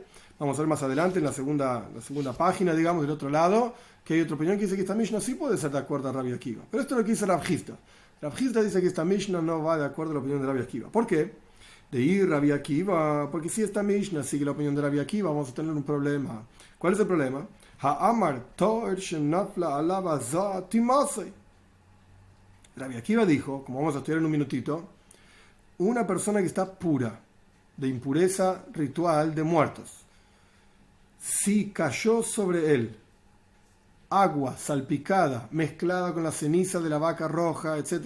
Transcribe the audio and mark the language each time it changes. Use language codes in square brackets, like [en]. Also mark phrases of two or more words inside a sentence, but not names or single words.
[es] Vamos a ver más adelante en la segunda página, digamos, del otro lado, que hay otra opinión que dice que esta Mishnah sí puede ser de acuerdo a Rabbi Akiva. Pero esto es lo que dice Rav Hizda. Rav Hizda dice que esta Mishnah no va de acuerdo a la opinión de Rabbi Akiva. ¿Por qué? De ir Rabbi Akiva, porque si esta Mishnah sigue la opinión de Rabbi Akiva, vamos a tener un problema. ¿Cuál es el problema? [he] Ha'amar to'er shenafla alava za timasei. [es] Rabbi Akiva dijo, como vamos a estudiar en un minutito, una persona que está pura, de impureza ritual de muertos, si cayó sobre él agua salpicada, mezclada con la ceniza de la vaca roja, etc.